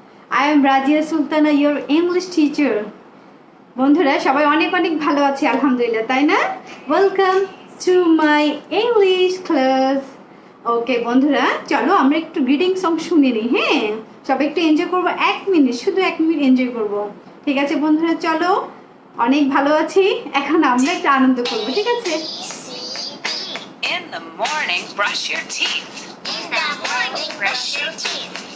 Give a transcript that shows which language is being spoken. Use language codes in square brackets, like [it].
[en] I am Razia Sultana, your English teacher. [bn] বন্ধুরা সবাই অনেক অনেক ভালো আছে আলহামদুলিল্লাহ, তাই না? [en] Welcome to my English class. [bn] ওকে বন্ধুরা, চলো আমরা একটু গ্রিটিং সং শুনে নিই। হ্যাঁ, সবাই একটু এনজয় করবো, 1 মিনিট, শুধু 1 মিনিট এনজয় করবো। ঠিক আছে বন্ধুরা, চলো। অনেক ভালো আছি, এখন আমরা একটু আনন্দ করবো। ঠিক আছে? [en] In the morning, brush your teeth. In the morning, brush your teeth.